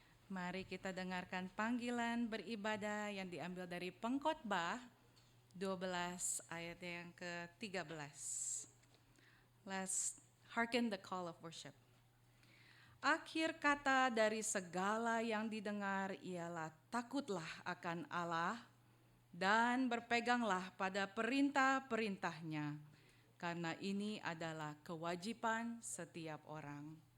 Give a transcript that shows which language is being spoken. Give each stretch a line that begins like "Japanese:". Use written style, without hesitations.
Indonesian: Mari kita dengarkan panggilan beribadah yang diambil dari Pengkhotbah 12 ayat yang ke-13.
English: Let's hearken the call of worship.
Indonesian: Akhir kata dari segala yang didengar ialah takutlah akan Allah dan berpeganglah pada perintah-perintahnya, karena ini adalah kewajiban setiap orang.